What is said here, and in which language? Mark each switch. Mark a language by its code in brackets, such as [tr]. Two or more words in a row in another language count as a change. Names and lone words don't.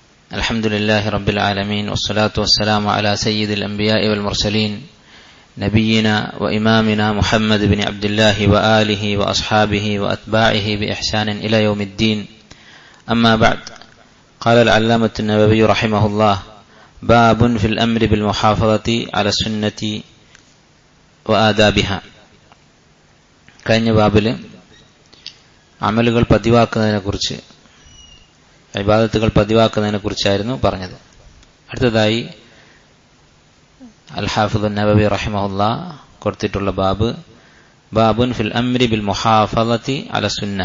[ar] الحمد لله رب العالمين والصلاة والسلام على سيد الأنبياء والمرسلين نبينا وإمامنا محمد بن عبد الله وآله وأصحابه وأتباعه بإحسان إلى يوم الدين. أما بعد، قال العلامة النووي رحمه الله: باب في الأمر بالمحافظة على السنة وآدابها. [ml] കഴിഞ്ഞ ബാബിൽ അമലുകൾ പതിവാക്കുന്നതിനെക്കുറിച്ച്, ഇബാദത്തുകൾ പതിവാക്കുന്നതിനെ കുറിച്ചായിരുന്നു പറഞ്ഞത്. അടുത്തതായി അൽ ഹാഫിദ് നവവി റഹിമഹുല്ലാ കൊടുത്തിട്ടുള്ള ബാബ്, [ar] باب في الأمر بالمحافظة على السنة.